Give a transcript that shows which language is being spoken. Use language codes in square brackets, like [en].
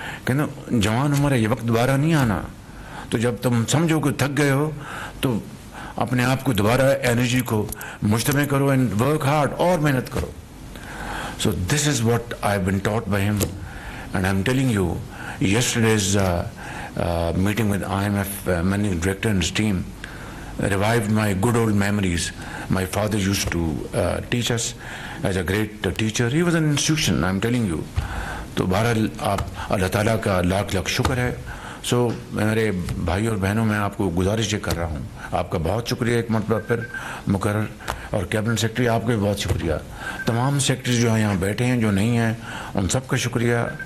[ur] کہنا جوان عمر ہے، یہ وقت دوبارہ نہیں آنا. تو جب تم سمجھو کہ تھک گئے ہو تو اپنے آپ کو دوبارہ انرجی کو مجتمع کرو [en] and work hard, [ur] اور محنت کرو. [en] So this is what I have been taught by him, and I am telling you yesterday's meeting with IMF managing director and his team revived my good old memories. My father used to teach us as a great teacher. He was an institution, I'm telling you. [ur] تو بہرحال آپ اللہ تعالیٰ کا لاکھ لاکھ شکر ہے. سو میرے بھائی اور بہنوں، میں آپ کو گزارش یہ کر رہا ہوں، آپ کا بہت شکریہ ایک مرتبہ پھر مقرر، اور کیبنٹ سیکرٹری آپ کا بھی بہت شکریہ. تمام سیکرٹریز جو یہاں بیٹھے ہیں، جو نہیں ہیں، ان سب کا شکریہ.